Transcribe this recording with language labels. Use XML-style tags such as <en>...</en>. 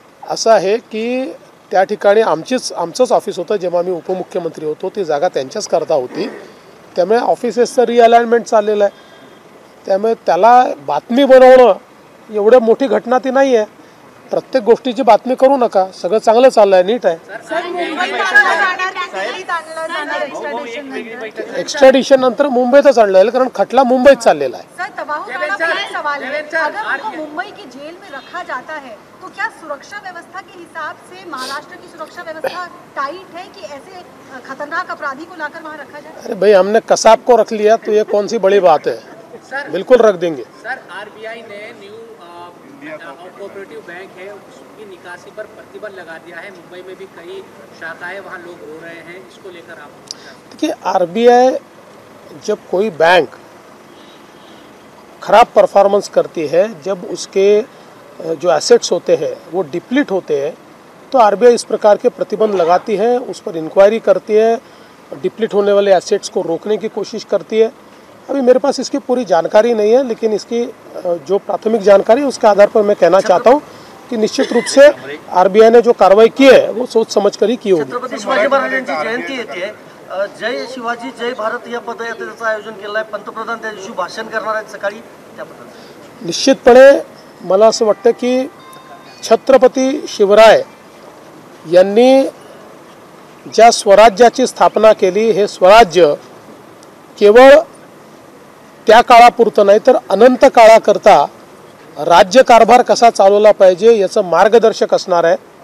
<mr>असं आहे की त्या ठिकाणी आमचंच ऑफिस होतं, जेव्हा मी उपमुख्यमंत्री होतो ती जागा त्यांच्याच करता होती, त्यामुळे ऑफिसेसचं रिअलाइनमेंट चाललेलं आहे। त्यामुळे त्याला बातमी बनवणं एवढी मोठी घटना ती नाही आहे। प्रत्येक गोष्टीची बातमी करू नका, सगळं चांगलं चाललंय, नीट आहे। एक्स्ट्रॅडिशन नंतर मुंबईतच आणलं जाईल, कारण खटला मुंबईत चाललेला आहे।</mr> <hi>सर, सवाल है, अगर उनको मुंबई की जेल में रखा जाता है तो क्या सुरक्षा व्यवस्था के हिसाब से महाराष्ट्र की सुरक्षा व्यवस्था टाइट है कि ऐसे खतरनाक अपराधी को लाकर वहाँ रखा जाए? अरे भाई, हमने कसाब को रख लिया तो ये कौन सी बड़ी बात है, बिल्कुल रख देंगे। सर, आरबीआई ने न्यू कोऑपरेटिव बैंक है उसकी निकासी पर प्रतिबंध लगा दिया है। मुंबई में भी कई शाखाएं, वहाँ लोग रो रहे हैं, इसको लेकर आप? देखिए, आरबीआई जब कोई बैंक खराब परफॉर्मेंस करती है, जब उसके जो एसेट्स होते हैं वो डिप्लीट होते हैं, तो आरबीआई इस प्रकार के प्रतिबंध लगाती है, उस पर इंक्वायरी करती है, डिप्लीट होने वाले एसेट्स को रोकने की कोशिश करती है। अभी मेरे पास इसकी पूरी जानकारी नहीं है, लेकिन इसकी जो प्राथमिक जानकारी है उसके आधार पर मैं कहना चाहता हूँ कि निश्चित रूप से आरबीआई ने जो कार्रवाई की है वो सोच समझ कर ही की होगी।</hi> <mr>छत्रपती शिवाजी महाराजांची जयंती येते, जय शिवाजी जय भारत या पदयात्रेचं आयोजन केलं आहे. पंतप्रधान त्या दिवशी भाषण करणार आहेत सकाळी. त्याबद्दल निश्चितपणे मला असं वाटतं की छत्रपती शिवराय यांनी ज्या स्वराज्याची स्थापना केली, हे स्वराज्य केवळ त्या काळापुरतं नाही तर अनंत काळाकरता राज्यकारभार कसा चालवला पाहिजे याचं मार्गदर्शक असणार आहे.</mr>